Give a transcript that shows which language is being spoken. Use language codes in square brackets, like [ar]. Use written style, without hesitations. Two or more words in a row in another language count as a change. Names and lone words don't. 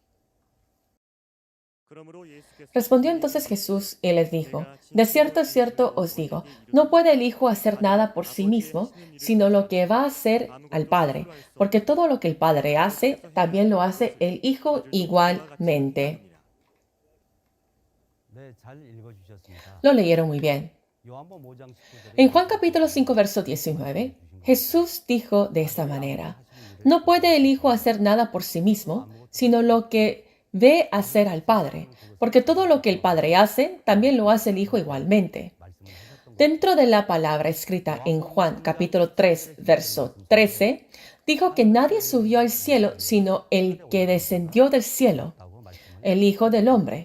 [es] Respondió entonces Jesús y les dijo, de cierto os digo, no puede el Hijo hacer nada por sí mismo, sino lo que va a hacer al Padre, porque todo lo que el Padre hace, también lo hace el Hijo igualmente. [ko] 네, 잘 읽어주셨습니다. [es] Lo leyeron muy bien. [ko] 요한복음 5장 19절에 [es] En Juan capítulo 5, verso 19, Jesús dijo de esta manera, no puede el Hijo hacer nada por sí mismo, sino lo que ve hacer al Padre, porque todo lo que el Padre hace, también lo hace el Hijo igualmente. Dentro de la palabra escrita en Juan capítulo 3, verso 13, dijo que nadie subió al cielo sino el que descendió del cielo, el Hijo del Hombre.